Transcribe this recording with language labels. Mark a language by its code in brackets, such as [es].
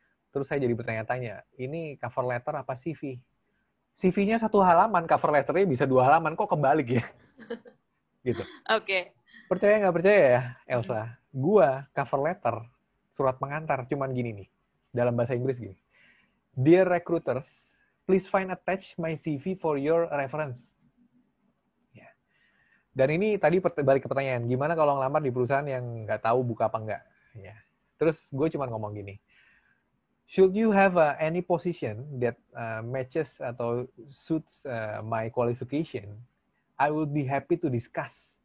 [id] Terus saya jadi bertanya-tanya, ini cover letter apa CV? CV-nya 1 halaman, cover letternya bisa 2 halaman, kok kebalik ya? Gitu. Oke. Percaya nggak percaya ya, Elsa? Gua cover letter, surat pengantar, cuman gini nih. Dalam bahasa Inggris gini. [en] Dear recruiters, please find attach my CV for your reference. [id] Ya. Dan ini tadi balik ke pertanyaan, gimana kalau ngelamar di perusahaan yang nggak tahu buka apa nggak? Ya. Terus gue cuma ngomong gini, [en] should you have any position that matches atau suits my qualification, I would be happy to discuss.